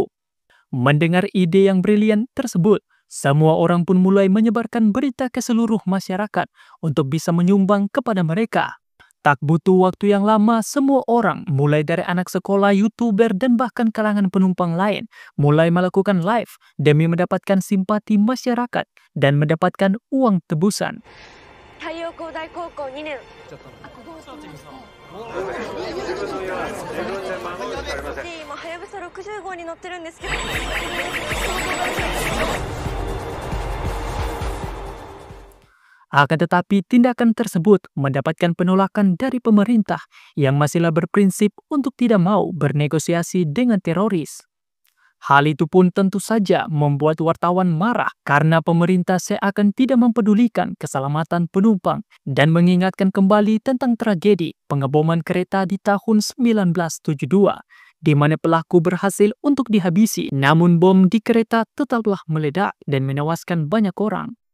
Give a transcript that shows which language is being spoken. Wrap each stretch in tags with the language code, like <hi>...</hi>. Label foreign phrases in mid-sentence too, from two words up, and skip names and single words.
<id>Mendengar ide yang brilian tersebut, semua orang pun mulai menyebarkan berita ke seluruh masyarakat untuk bisa menyumbang kepada mereka. Tak butuh waktu yang lama, semua orang, mulai dari anak sekolah, YouTuber, dan bahkan kalangan penumpang lain, mulai melakukan live demi mendapatkan simpati masyarakat dan mendapatkan uang tebusan.</id> <ja>太陽光大高校2年今はやぶさ60号に乗ってるんですけど</ja> <id>Akan tetapi tindakan tersebut mendapatkan penolakan dari pemerintah yang masihlah berprinsip untuk tidak mau bernegosiasi dengan teroris. Hal itu pun tentu saja membuat wartawan marah karena pemerintah seakan tidak mempedulikan keselamatan penumpang dan mengingatkan kembali tentang tragedi pengeboman kereta di tahun 1972, di mana pelaku berhasil untuk dihabisi, namun bom di kereta tetaplah meledak dan menewaskan banyak orang.</id>